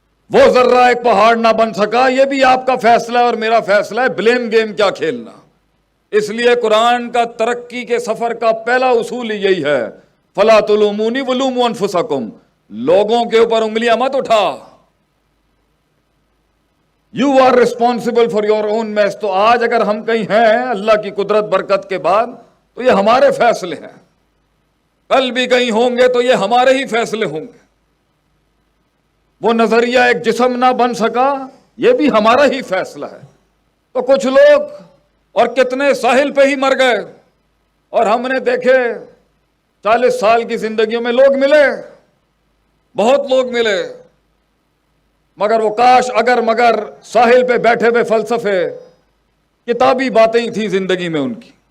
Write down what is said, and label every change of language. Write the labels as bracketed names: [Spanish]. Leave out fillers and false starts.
[Urdu] وہ ذرہ ایک پہاڑ نہ بن سکا, یہ بھی آپ کا فیصلہ ہے اور میرا فیصلہ ہے. بلیم گیم کیا کھیلنا. اس لیے قرآن کا ترقی کے سفر کا پہلا اصول یہی ہے, [Arabic] فَلَا تُلُومُونِي وَلُومُوا أَنفُسَكُمْ. [Urdu] لوگوں کے اوپر انگلیاں مت اٹھا. [English] You are responsible for your own mess. [Urdu] تو آج اگر ہم کہیں ہیں اللہ کی قدرت برکت کے بعد تو یہ ہمارے فیصلے ہیں. کل بھی کہیں ہوں گے تو یہ ہمارے ہی فیصلے ہوں گے. وہ نظریہ ایک جسم نہ بن سکا, یہ بھی ہمارا ہی فیصلہ ہے. تو کچھ لوگ اور کتنے ساحل پہ ہی مر گئے, اور ہم نے دیکھے 40 سال کی زندگیوں میں لوگ ملے, بہت لوگ ملے, مگر وہ کاش اگر مگر ساحل پہ بیٹھے ہوئے فلسفے, کتابی باتیں ہی تھیں زندگی میں ان کی.